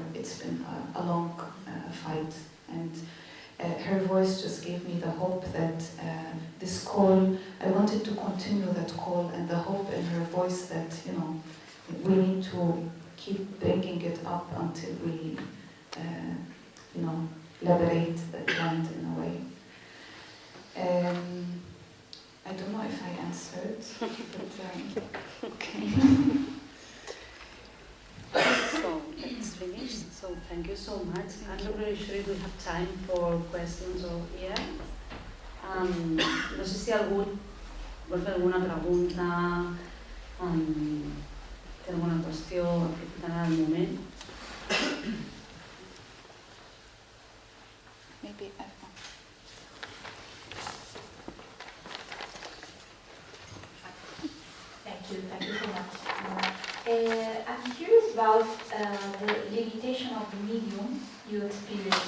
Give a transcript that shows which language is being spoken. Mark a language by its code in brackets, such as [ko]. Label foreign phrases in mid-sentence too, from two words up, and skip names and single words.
[en] It's been a long fight, and her voice just gave me the hope that this call, I wanted to continue that call, and the hope in her voice that, we need to keep bringing it up until we, liberate the land in a way. I don't know if I answered, but okay. So let's finish. So thank you so much. I'm not really sure if we have time for questions or [ca] no sé si algú vol fer alguna pregunta, té alguna qüestió aprofitant el moment. [en] Maybe Thank you so much. I'm curious about the limitation of the medium you experienced.